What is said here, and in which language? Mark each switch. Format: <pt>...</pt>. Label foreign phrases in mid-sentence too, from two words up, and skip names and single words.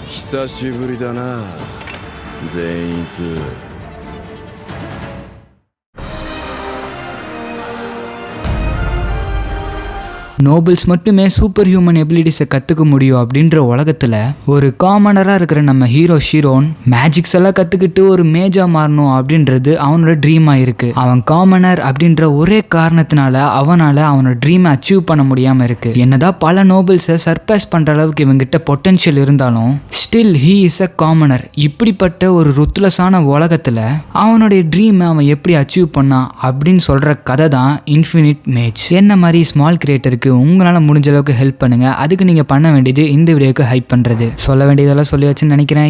<ja>久しぶりだな善逸。</ja> <ta>நோபல்ஸ் மட்டுமே</ta> <en>super human abilities</en> <ta>கற்றுக்க முடியும் அப்படின்ற உலகத்தில் ஒரு காமனராக இருக்கிற நம்ம ஹீரோ ஷிரோன் மேஜிக்ஸ் எல்லாம் கற்றுக்கிட்டு ஒரு மேஜா மாறணும் அப்படின்றது அவனோட ட்ரீமாக இருக்குது. அவன் காமனர் அப்படின்ற ஒரே காரணத்தினால அவனால் அவனோட ட்ரீமை அச்சீவ் பண்ண முடியாமல் இருக்குது. என்னதான் பல நோபல்ஸை சர்ப்ரைஸ் பண்ணுற அளவுக்கு இவங்கிட்ட பொட்டன்ஷியல் இருந்தாலும்</ta> <en>still he is a commoner.</en> <ta>இப்படிப்பட்ட ஒரு ருத்லஸான உலகத்தில் அவனுடைய ட்ரீமை அவன் எப்படி அச்சீவ் பண்ணான் அப்படின்னு சொல்கிற கதை தான் இன்ஃபினிட் மேஜ். என்ன மாதிரி</ta> <en>small creator</en> <ta>உங்களால் முடிஞ்ச அளவுக்கு ஹெல்ப் பண்ணுங்க. அதுக்கு நீங்கள் பண்ண வேண்டியது இந்த வீடியோக்கு ஹைப் பண்ணுறது. சொல்ல வேண்டியதெல்லாம் சொல்லி வச்சுன்னு நினைக்கிறேன்.</ta>